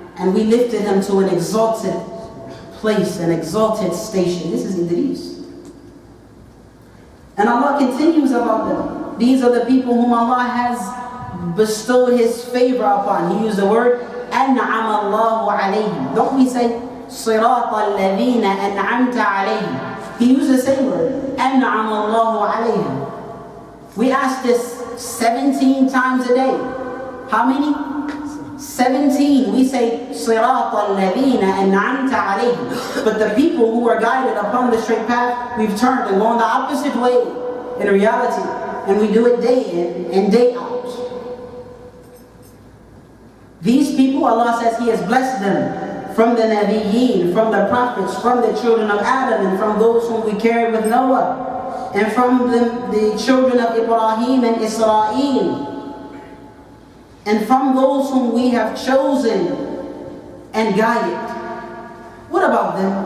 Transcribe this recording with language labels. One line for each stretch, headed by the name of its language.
English: And we lifted him to an exalted place, an exalted station. This is Idris. And Allah continues about them. These are the people whom Allah has bestowed His favor upon. He used the word
Arabic: أَنْعَمَ اللَّهُ عَلَيْهِمْ.
English: Don't we say
Arabic: صِرَاطَ الَّذِينَ أَنْعَمْتَ عَلَيْهِمْ?
English: He used the same word.
Arabic: أَنْعَمَ اللَّهُ عَلَيْهِمْ.
English: We ask this 17 times a day. How many? 17. We say
Arabic: صِرَاطَ الَّذِينَ أَنْعَمْتَ عَلَيْهِمْ.
English: But the people who are guided upon the straight path, we've turned and gone the opposite way in reality. And we do it day in and day out. These people, Allah says He has blessed them from the Nabiyyin, from the prophets, from the children of Adam, and from those whom we carried with Noah, and from the children of Ibrahim and Israel, and from those whom we have chosen and guided. What about them?